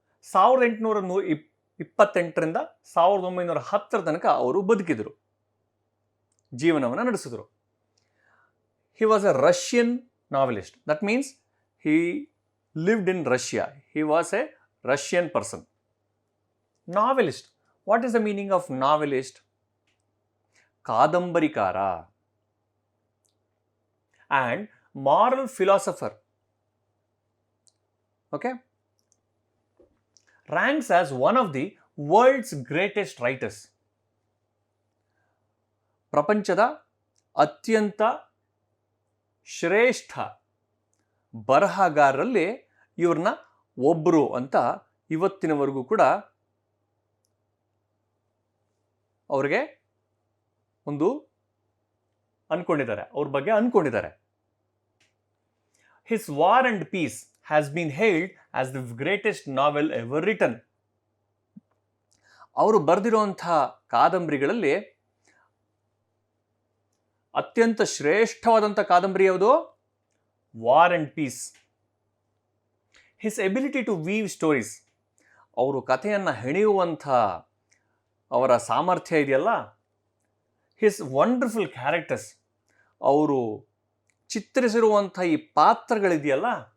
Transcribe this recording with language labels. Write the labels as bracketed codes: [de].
[kn] 1828ರಿಂದ 1910 ತನಕ ಅವರು ಬದುಕಿದರು, ಜೀವನವನ್ನು ನಡೆಸಿದರು. [en] He was a Russian novelist. That means he lived in Russia. He was a Russian person. Novelist. What is the meaning of novelist? ಕಾದಂಬರಿಕಾರ. And moral philosopher. Okay? Ranks as one of the world's greatest writers. [kn] ಪ್ರಪಂಚದ ಅತ್ಯಂತ ಶ್ರೇಷ್ಠ ಬರಹಗಾರರಲ್ಲಿ ಇವ್ರನ್ನ ಒಬ್ಬರು ಅಂತ ಇವತ್ತಿನವರೆಗೂ ಕೂಡ ಅವ್ರಿಗೆ ಒಂದು ಅನ್ಕೊಂಡಿದ್ದಾರೆ, ಅವ್ರ ಬಗ್ಗೆ ಅನ್ಕೊಂಡಿದ್ದಾರೆ. [en] His War and Peace has been hailed as the greatest novel ever written. [kn] ಅವರು ಬರೆದಿರುವಂಥ ಕಾದಂಬರಿಗಳಲ್ಲಿ ಅತ್ಯಂತ ಶ್ರೇಷ್ಠವಾದಂಥ ಕಾದಂಬರಿ ಯಾವುದು? War and piece. [en] his ability to weave stories, [kn] ಅವರು ಕಥೆಯನ್ನು ಹೆಣೆಯುವಂಥ ಅವರ ಸಾಮರ್ಥ್ಯ ಇದೆಯಲ್ಲ, [en] his wonderful characters, [kn] ಅವರು ಚಿತ್ರಿಸಿರುವಂಥ ಈ ಪಾತ್ರಗಳಿದೆಯಲ್ಲ,